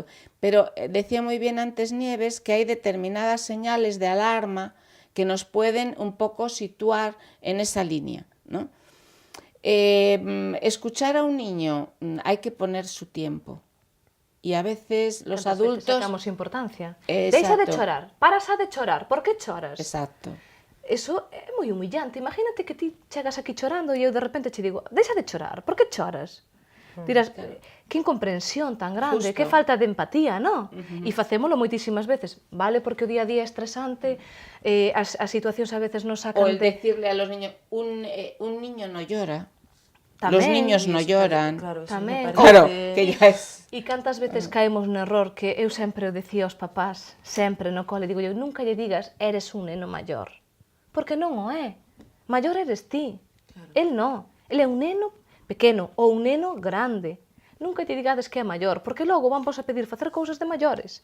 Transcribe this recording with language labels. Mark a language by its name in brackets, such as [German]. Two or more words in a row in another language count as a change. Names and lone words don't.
[Spanish] Pero decía muy bien antes Nieves que hay determinadas señales de alarma que nos pueden un poco situar en esa línea, ¿no? Escuchar a un niño hay que poner su tiempo. E a veces los adultos... Sacamos importancia. Exacto. [Galician] Deixa de chorar, paras a de chorar, por que choras? Exacto. Eso é moi humillante. Imagínate que ti chegas aquí chorando e eu de repente che digo, deixa de chorar, por que choras? Dirás, que incomprensión tan grande, Justo. que falta de empatía, non? E facémolo moitísimas veces, vale? Porque o día a día é estresante, as situacións a veces nos sacan [Spanish] O el de... decirle a los niños, un niño no llora. [Galician] Tamén, [Spanish] Los niños no lloran. Claro, eso [Galician] Tamén. [Spanish] me parece... Claro, que ya es... [Galician] E cantas veces caemos no error que eu sempre o decía aos papás, sempre no cole, digo eu, nunca lle digas eres un neno maior, porque non o é. Maior eres ti. Claro. El non. El é un neno pequeno ou un neno grande. Nunca lle digades que é maior, porque logo van vos a pedir facer cousas de maiores.